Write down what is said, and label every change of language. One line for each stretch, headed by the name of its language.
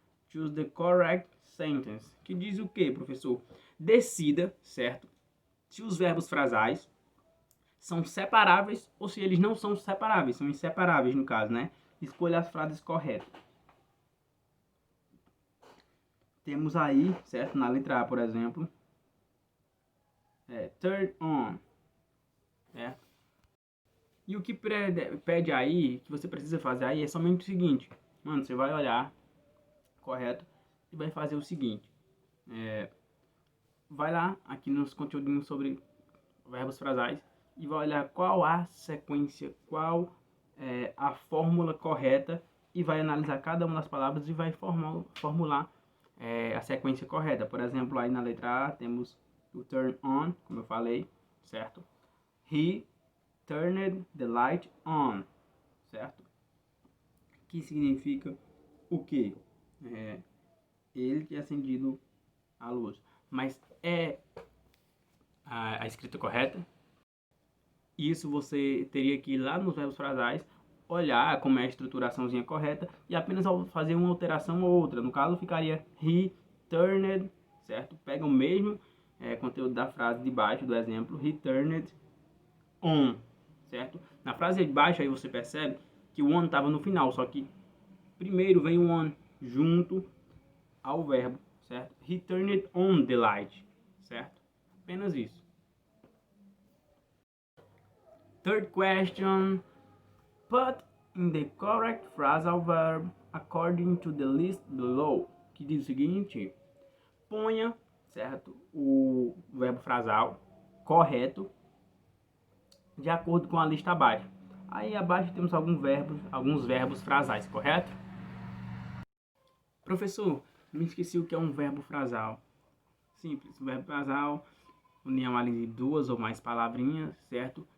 English: Choose the correct sentence.
Portuguese: Que diz o que, professor? Decida, certo? Se os verbos frasais são separáveis ou se eles não são separáveis, são inseparáveis no caso, né? Escolha as frases corretas. Temos aí, certo? Na letra A, por exemplo, turn on, certo? E o que pede aí, que você precisa fazer aí, é somente o seguinte. Mano, você vai olhar, correto? E vai fazer o seguinte. Vai lá, aqui nos conteúdinhos sobre verbos frasais, e vai olhar qual a sequência, qual é a fórmula correta, e vai analisar cada uma das palavras e vai formular a sequência correta. Por exemplo, aí na letra A temos o turn on, como eu falei, certo?
English: He turned the light on,
Portuguese: certo? Que significa o quê? Ele tinha acendido a luz. Mas é a escrita correta? Isso você teria que ir lá nos verbos frasais, olhar como é a estruturaçãozinha correta e apenas fazer uma alteração ou outra. No caso, ficaria
English: he turned,
Portuguese: certo? Pega o mesmo conteúdo da frase de baixo do exemplo,
English: he turned on,
Portuguese: certo? Na frase de baixo aí você percebe que o on estava no final, só que primeiro vem o on junto ao verbo, certo?
English: He turned on the light,
Portuguese: certo? Apenas isso.
English: Third question. Put in the correct phrasal verb according to the list below.
Portuguese: Que diz o seguinte: ponha, certo, o verbo frasal correto de acordo com a lista abaixo. Aí abaixo temos alguns verbos frasais, correto? Professor, me esqueci o que é um verbo frasal. Simples, um verbo frasal, união ali de duas ou mais palavrinhas, certo?